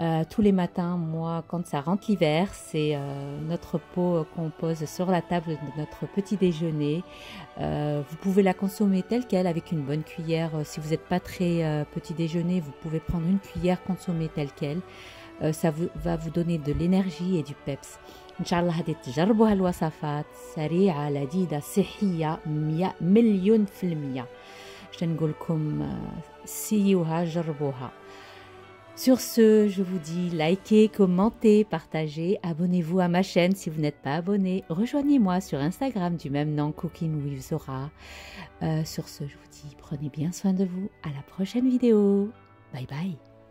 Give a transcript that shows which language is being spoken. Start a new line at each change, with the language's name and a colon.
French: Tous les matins, moi, quand ça rentre l'hiver, c'est notre pot qu'on pose sur la table de notre petit déjeuner. Vous pouvez la consommer telle qu'elle avec une bonne cuillère. Si vous n'êtes pas très petit déjeuner, vous pouvez prendre une cuillère, consommer telle qu'elle. Ça va vous donner de l'énergie et du peps.
Arabic: Inch'Allah هادي تجربوا هالوصفات سريعة لذيذة صحية 100,000,000%. شنو نقول لكم، سيوها جربوها.
French: Sur ce, je vous dis likez, commentez, partagez, abonnez-vous à ma chaîne si vous n'êtes pas abonné. Rejoignez-moi sur Instagram du même nom, Cooking with Zora. Sur ce, je vous dis prenez bien soin de vous. À la prochaine vidéo. Bye bye.